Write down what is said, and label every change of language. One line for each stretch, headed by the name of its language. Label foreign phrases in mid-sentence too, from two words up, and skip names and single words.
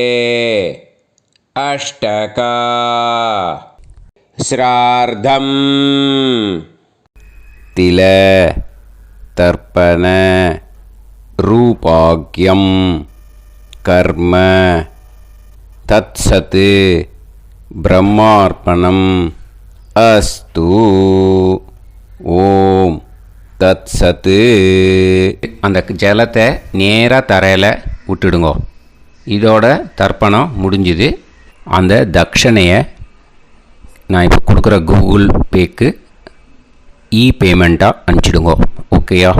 Sanskrit: अष्टका श्रार्धं तिल तर्पण रूपाग्यं कर्म तत्सत् ब्रह्मार्पणम् अस्तु ॐ तत् सत्.
Tamil: அந்த ஜலத்தை நேராக தரையில் விட்டுடுங்க. இதோட தர்ப்பணம் முடிஞ்சுது. அந்த தட்சணையை நான் இப்போ கொடுக்குற கூகுள் பேக்கு பேமெண்ட்டாக அனுப்பிச்சிடுங்க. ஓகேயா?